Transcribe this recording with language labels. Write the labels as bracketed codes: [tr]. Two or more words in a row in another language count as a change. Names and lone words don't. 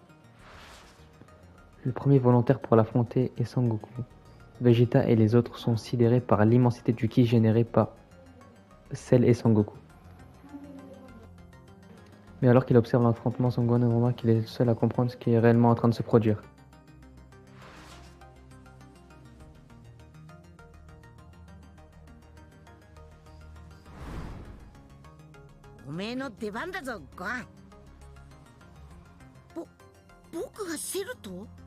[fr] Le premier volontaire pour l'affronter est Sangoku. Vegeta et les autres sont sidérés par l'immensité du ki généré par Cell et Sangoku. Mais alors qu'il observe l'affrontement, Son-Gohan remarque qu'il est le seul à comprendre ce qui est réellement en train de se produire. [ja] おめえの出番だぞ、ごはん。僕がセルと？